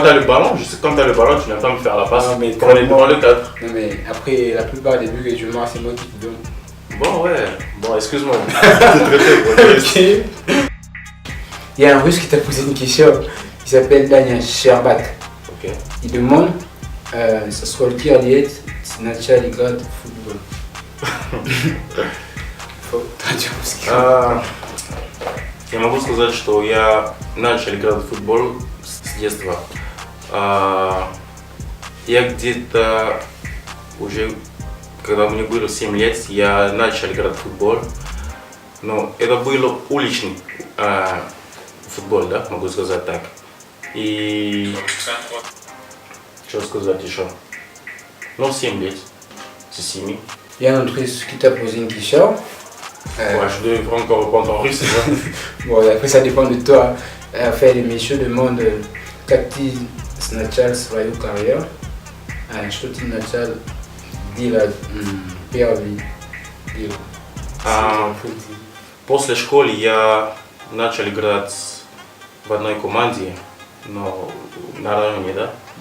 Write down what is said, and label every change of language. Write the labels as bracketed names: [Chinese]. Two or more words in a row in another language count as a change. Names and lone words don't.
[French] Quand t'as le ballon, je sais que quand t'as le ballon, tu n'as pas me faire la passe. Non, mais quand on est devant le cadre. Non mais après, la plupart des buts que je marque, c'est moi qui te donne. Bon ouais, bon excuse-moi. Ok. Il y a un russe qui t'a posé une question. Il s'appelle Daniel Sherbak. Ok. Il demande [Russian] сколько лет начали играть в футбол? Я могу сказать, что я начал играть в футбол с детства. Я где-то уже, когда мне было 7 лет, я начал играть в футбол. Но это был уличный футбол, да, могу сказать так. И что сказать еще? Ну, 7 лет. [French] C'est 7. Il y a un autre russe qui t'a posé une question. Ouais, je devrais encore répondre en russe, c'est ça? Bon, après ça dépend de toi. Enfin, les messieurs demandent [Russian] как ты начал свою карьеру, что ты начал делать первый дел. После школы я начал играть в одной команде, но на районе, да?